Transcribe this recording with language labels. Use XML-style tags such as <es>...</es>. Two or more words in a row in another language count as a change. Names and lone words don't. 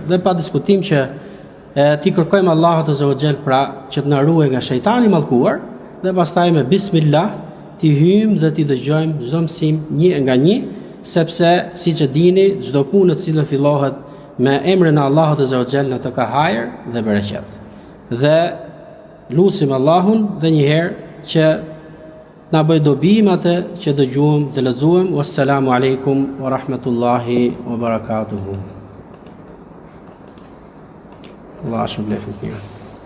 <sq>Dhe pa diskutim që ti kërkojmë Allahut</sq> <ar>عز وجل</ar> <sq>pra që të na ruaj nga shejtani i mallkuar, dhe pastaj me bismillah ti hyjmë dhe ti dëgjojmë çdo mësim një nga një, sepse siç e dini, çdo punë e cila fillohet me emrin e Allahut</sq> <ar>عز وجل</ar> <sq>ato ka hajër dhe bereqet. Dhe lutim Allahun dhe një herë që na bëj dobi me atë që dëgjuam dhe lexuam.</sq> <ar>والسلام عليكم ورحمة الله وبركاته.</ar> <sq>Allah shpëlbeft.</sq>